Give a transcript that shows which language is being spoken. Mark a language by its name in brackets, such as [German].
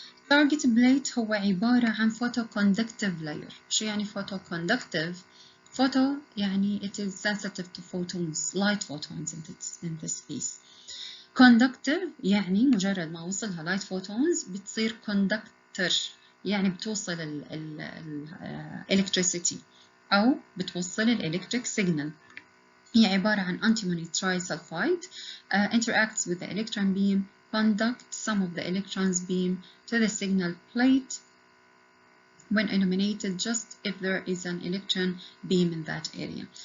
[English] target plate [Arabic] هو عبارة عن [English] photoconductive layer. [Arabic] شو يعني [English] photoconductive؟ photo يعني it is sensitive to photons, light photons in this case. [Arabic] conductive يعني مجرد ما وصلها light photons بتصير conductor يعني بتوصل ال electricity أو بتوصل ال electric signal. هي عبارة عن [English] antimony trisulfide interacts with the electron beam, conduct some of the electrons beam to the signal plate when illuminated just if there is an electron beam in that area.